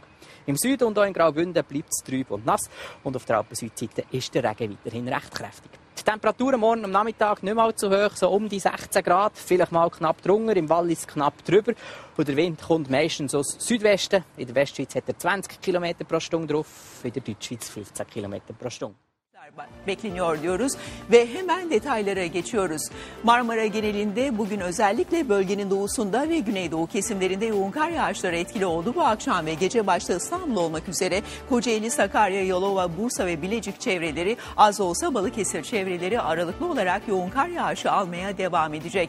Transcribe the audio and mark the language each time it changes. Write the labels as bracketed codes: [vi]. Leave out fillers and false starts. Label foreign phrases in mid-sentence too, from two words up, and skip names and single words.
[de] Im Süden und auch in Graubünden bleibt es trüb und nass und auf der Alpen-Südseite ist der Regen weiterhin recht kräftig. Die Temperaturen morgen am Nachmittag nicht mal zu hoch, so um die 16 Grad, vielleicht mal knapp drunter, im Wallis knapp drüber. Und der Wind kommt meistens aus Südwesten. In der Westschweiz hat er 20 km pro Stunde drauf, in der Deutschschweiz 15 km pro Stunde. [tr] Bekleniyor diyoruz ve hemen detaylara geçiyoruz. Marmara genelinde bugün özellikle bölgenin doğusunda ve güneydoğu kesimlerinde yoğun kar yağışları etkili oldu. Bu akşam ve gece başta İstanbul olmak üzere Kocaeli, Sakarya, Yalova, Bursa ve Bilecik çevreleri, az olsa Balıkesir çevreleri aralıklı olarak yoğun kar yağışı almaya devam edecek.